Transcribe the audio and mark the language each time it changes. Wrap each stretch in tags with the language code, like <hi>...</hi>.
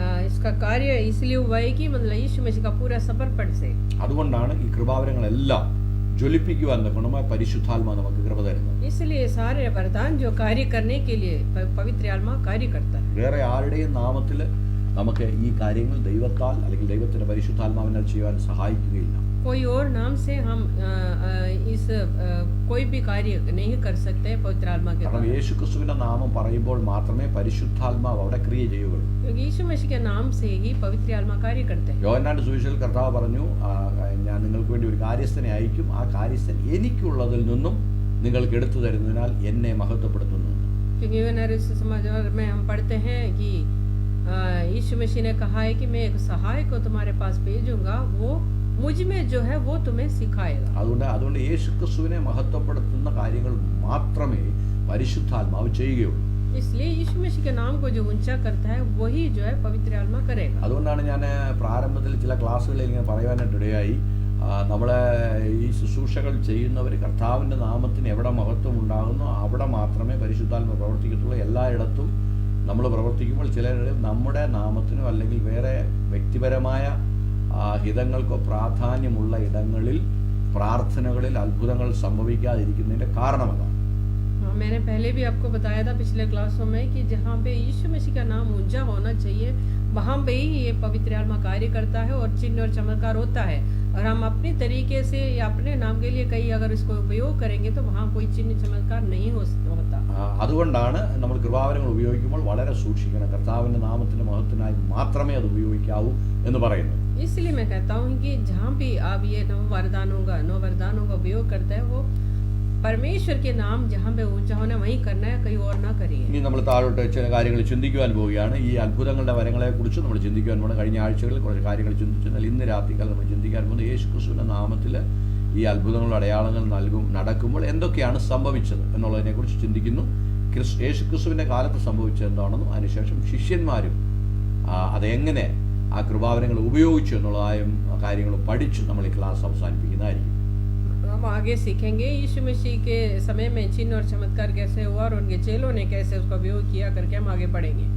<hi>इसका कार्य इसलिए हुआ है कि मतलब यीशु मसीह का पूरा समर्पण से।</hi> <ml>അതുകൊണ്ടാണ് ഈ കൃപാവരങ്ങളെല്ലാം ജ്വലിപ്പിക്കുവാൻ ഗുണമായ പരിശുദ്ധാത്മാ നമുക്ക് കൃപ തരുന്നത്.</ml> <hi>इसलिए सारे वरदान जो कार्य करने के लिए पवित्र आत्मा कार्य करता है।</hi> <ml>വേറെ ആരുടെയും നാമത്തിൽ നമുക്ക് ഈ കാര്യങ്ങൾ ദൈവത്താൽ അല്ലെങ്കിൽ ദൈവത്തിന്റെ പരിശുദ്ധാത്മാവിനാൽ ചെയ്യാൻ സഹായിക്കുകയില്ല.</ml> <hi>कोई और नाम से हम इस कोई भी कार्य नहीं कर सकते पवित्र आत्मा के</hi> <ml>കാരണം യേശുക്രിസ്തുവിന്റെ നാമം പറയുമ്പോൾ മാത്രമേ പരിശുദ്ധാത്മാവ് അവിടെ ക്രിയ ചെയ്യുകയുള്ളൂ.</ml> <hi>क्योंकि यीशु मसीह के नाम से ही पवित्र आत्मा कार्य करते हैं।</hi> <ml>യോഹന്നാന്റെ സുവിശേഷത്തിൽ കർത്താവ് പറഞ്ഞു, ഞാൻ നിങ്ങൾക്ക് വേണ്ടി ഒരു കാര്യസ്ഥനെ അയക്കും, ആ കാര്യസ്ഥൻ എനിക്കുള്ളതിൽ നിന്നും നിങ്ങൾക്ക് എടുത്തു തരുന്നതിനാൽ എന്നെ മഹത്വപ്പെടുത്തുന്നു.</ml> <hi>क्योंकि समाचार में हम पढ़ते हैं कि यीशु मसीह ने कहा है कि मैं एक सहायक को तुम्हारे पास भेजूंगा, वो मुझ में जो है वो तुम्हें सिखाएगा।</hi> <ml>അതുകൊണ്ട് യേശുക്രിസ്തുവിനെ മഹത്വപ്പെടുത്തുന്ന കാര്യങ്ങൾ മാത്രമേ പരിശുദ്ധാത്മാവ് ചെയ്യുകയുള്ളൂ.</ml> <hi>इसलिए यीशु मसीह के नाम को जो ऊंचा करता है वही जो है पवित्र आत्मा करेगा।</hi> <ml>അതുകൊണ്ടാണ് ഞാൻ പ്രാരംഭത്തിൽ ചില ക്ലാസ്സുകളിൽ ഇങ്ങനെ പറയാനായിട്ടിടയായി, നമ്മളെ ഈ ശുശ്രൂഷകൾ ചെയ്യുന്നവർ കർത്താവിൻ്റെ നാമത്തിന് എവിടെ മഹത്വം ഉണ്ടാകുന്നോ അവിടെ മാത്രമേ പരിശുദ്ധാത്മ പ്രവർത്തിക്കത്തുള്ളൂ. എല്ലായിടത്തും നമ്മൾ പ്രവർത്തിക്കുമ്പോൾ ചിലർ നമ്മുടെ നാമത്തിനോ അല്ലെങ്കിൽ വേറെ വ്യക്തിപരമായ ഹിതങ്ങൾക്കോ പ്രാധാന്യമുള്ള ഇടങ്ങളിൽ പ്രാർത്ഥനകളിൽ അത്ഭുതങ്ങൾ സംഭവിക്കാതിരിക്കുന്നതിൻ്റെ കാരണമതാണ്.</ml> <hi>मैंने पहले भी आपको बताया था पिछले क्लासों में कि जहाँ पे यीशु मसीह का नाम ऊंचा होना चाहिए वहाँ पे ही ये पवित्र आत्मा कार्य करता है और चिन्ह और चमत्कार होता है। और हम अपने तरीके से या अपने नाम के लिए कहीं अगर इसको उपयोग करेंगे तो वहाँ कोई चिन्ह चमत्कार नहीं होता।</hi> <ml>അതുകൊണ്ടാണ് നമ്മൾ കൃപാവരങ്ങൾ ഉപയോഗിക്കുമ്പോൾ വളരെ സൂക്ഷിക്കണം. കർത്താവിൻ്റെ നാമത്തിൻ്റെ മഹത്വത്തിനായി മാത്രമേ അത് ഉപയോഗിക്കാവൂ എന്ന് പറയുന്നു.</ml> <hi>इसलिए मैं कहता हूँ कि जहाँ भी आप ये नौ वरदानों का उपयोग करते हैं वो परमेश्वर के नाम जहाँ पे ऊंचा होना वहीं करना है, कहीं और ना करिए।</hi> <ml>ഇനി നമ്മൾ താഴോട്ട് ചില കാര്യങ്ങൾ ചിന്തിക്കുവാൻ പോവുകയാണ്. ഈ അത്ഭുതങ്ങളുടെ വരങ്ങളെക്കുറിച്ച് നമ്മൾ ചിന്തിക്കുവാൻ പോകണം. കഴിഞ്ഞ ആഴ്ചകളിൽ കുറച്ച് കാര്യങ്ങൾ ചിന്തിച്ചെന്നാൽ ഇന്ന് രാത്രിക്കാലം നമ്മൾ ചിന്തിക്കാൻ പോകുന്നത് യേശുക്രിസ്തുവിൻ്റെ നാമത്തിൽ ഈ അത്ഭുതങ്ങളുടെ അടയാളങ്ങൾ നടക്കുമ്പോൾ എന്തൊക്കെയാണ് സംഭവിച്ചത് എന്നുള്ളതിനെക്കുറിച്ച് ചിന്തിക്കുന്നു. യേശുക്രിസ്തുവിൻ്റെ കാലത്ത് സംഭവിച്ചത് എന്താണെന്നും അതിനുശേഷം ശിഷ്യന്മാരും അതെങ്ങനെ ആ കൃപാവരങ്ങൾ ഉപയോഗിച്ചു എന്നുള്ളതായും കാര്യങ്ങളും പഠിച്ച് നമ്മൾ ഈ ക്ലാസ് അവസാനിപ്പിക്കുന്നതായിരിക്കും.</ml> <hi>हम आगे सीखेंगे यीशु मसीह के समय में चिन्ह और चमत्कार कैसे हुआ और उनके चेलों ने कैसे उसका उपयोग किया करके हम आगे बढ़ेंगे.</hi>